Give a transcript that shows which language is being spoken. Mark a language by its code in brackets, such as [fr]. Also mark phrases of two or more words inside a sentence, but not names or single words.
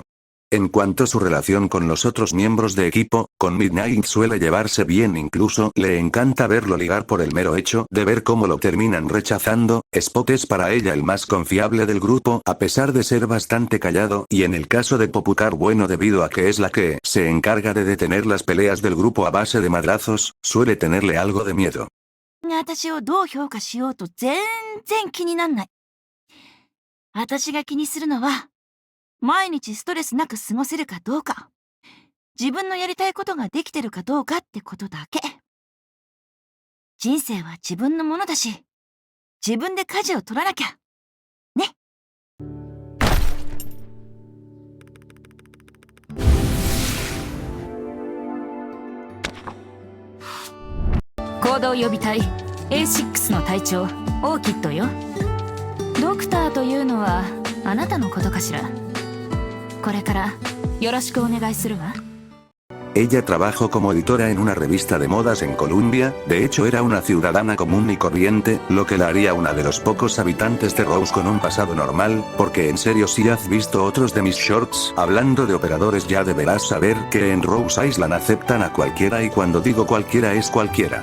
[es] En cuanto a su relación con los otros miembros de equipo, con Midnight suele llevarse bien, incluso le encanta verlo ligar por el mero hecho de ver cómo lo terminan rechazando. Spot es para ella el más confiable del grupo a pesar de ser bastante callado y en el caso de Popular bueno debido a que es la que se encarga de detener las peleas del grupo a base de madrazos, suele tenerle algo de miedo. [ja] 私をどう評価しようと全然気になんない。私が気にするのは、毎日ストレスなく過ごせるかどうか、自分のやりたいことができてるかどうかってことだけ。人生は自分のものだし、自分で舵を取らなきゃ。ね。行動予備隊 A6 の隊長オーキッドよ。ドクターというのはあなたのことかしら。これからよろしくお願いするわ。 [es] Ella trabajó como editora en una revista de modas en Columbia, de hecho era una ciudadana común y corriente, lo que la haría una de los pocos habitantes de Rose con un pasado normal, porque en serio si has visto otros de mis shorts, hablando de operadores ya deberás saber que en Rose Island aceptan a cualquiera y cuando digo cualquiera es cualquiera.